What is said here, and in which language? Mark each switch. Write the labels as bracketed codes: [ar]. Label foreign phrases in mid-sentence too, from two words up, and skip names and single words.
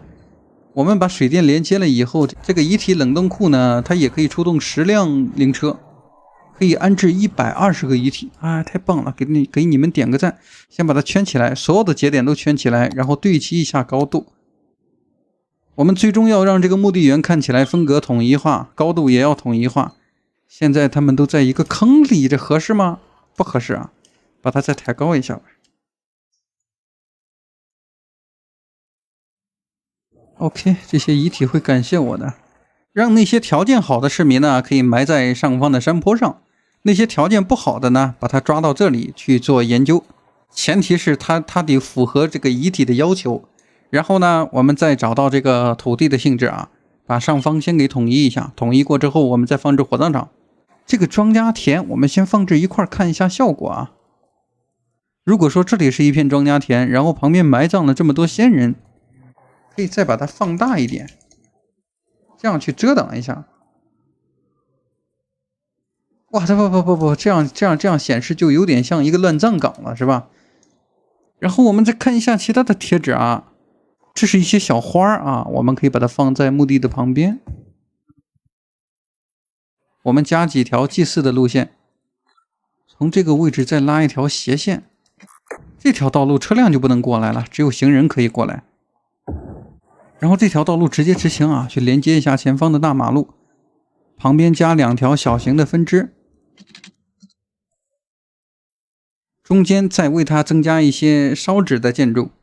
[zh] 我們把水電連接了以後，這個遺體冷凍庫呢，它也可以出動10輛靈車，可以安置120個遺體啊，太棒了！給你們點個讚。先把它圈起來，所有的節點都圈起來，然後對齊一下高度。我們最終要讓这個墓地園看起來風格統一化，高度也要統一化。現在他們都在一個坑裡，這合適嗎？不合適啊，把它再抬高一下吧。OK， 這些遺體會感謝我的。讓那些條件好的市民呢，可以埋在上方的山坡上；那些條件不好的呢，把它抓到這裡去做研究。前提是它得符合這個遺體的要求。然後呢，我們再找到這個土地的性質啊， 把上方先給統一一下，統一過之後，我們再放置火葬場。這個莊稼田我們先放置一塊看一下效果啊。如果說這裡是一片莊稼田，然後旁邊埋葬了這麼多先人，可以再把它放大一點，這樣去遮擋一下。哇，不，这樣顯示就有點像一個亂葬崗了，是吧？然後我們再看一下其他的貼紙啊。這是一些小花啊，我們可以把它放在墓地的旁邊。我們加幾條祭祀的路線，從這個位置再拉一條斜線。這條道路車輛就不能過來了，只有行人可以過來。然後這條道路直接直行啊，去連接一下前方的大馬路，旁邊加2條小型的分支，中間再為它增加一些燒紙的建築。